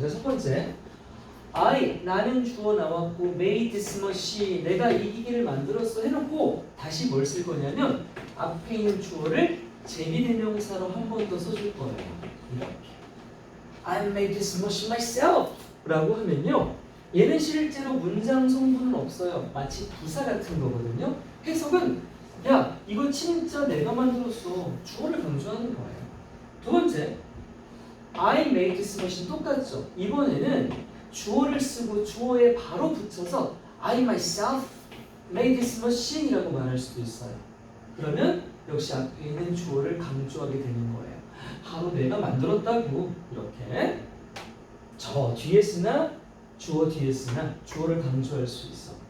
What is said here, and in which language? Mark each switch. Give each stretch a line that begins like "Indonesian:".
Korean: 자, 첫 번째, 나는 주어 나왔고
English: made this machine,
Korean: 내가 이 기기를 만들었어 해놓고 다시 뭘 쓸 거냐면 앞에 있는 주어를 제기대명사로 한 번 더 써줄 거예요. 이렇게
English: I made this machine myself
Korean: 라고 하면요, 얘는 실제로 문장 성분은 없어요. 마치 부사 같은 거거든요. 해석은 야, 이거 진짜 내가 만들었어. 주어를 강조하는 거예요. 두 번째,
English: I made this machine
Korean: 똑같죠. 이번에는 주어를 쓰고 주어에 바로 붙여서
English: I myself made this machine
Korean: 이라고 말할 수도 있어요. 그러면 역시 앞에 있는 주어를 강조하게 되는 거예요. 바로 내가 만들었다고. 이렇게 저 뒤에 쓰나 주어 뒤에 쓰나 주어를 강조할 수 있어.